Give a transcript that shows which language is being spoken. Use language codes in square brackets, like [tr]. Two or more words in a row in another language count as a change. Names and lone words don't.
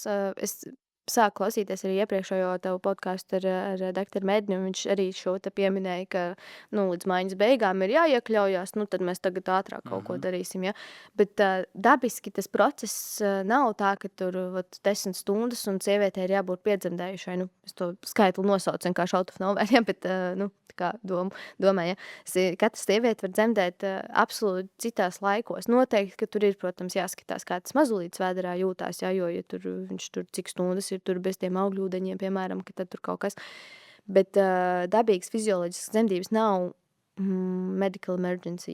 [lv] Es sāku klausīties arī iepriekšējo tavu podcastu ar doktoru Medņu, un viņš arī šo te pieminēja, ka līdz mājas beigām ir jāiekļaujās, tad mēs tagad ātrāk kaut ko darīsim. Ja? Bet dabiski tas process nav tā, ka tur 10 stundas un sievietē ir jābūt piedzemdējušai. Es to skaitli nosaucu vienkārši [en] out of nowhere, [lv] ja? Bet kā domāju, ja? Katra sieviete var dzemdēt absolūti citās laikos. Noteikti, ka tur ir, protams, jāskatās, kā tas mazulīts vēderā jūtās, ja? Jo ja viņš tur cik stundas ir tur bez tiem augļūdeņiem, piemēram, ka tad tur kaut kas. Bet dabīgas fizioloģiskas dzemdības nav [en] medical emergency.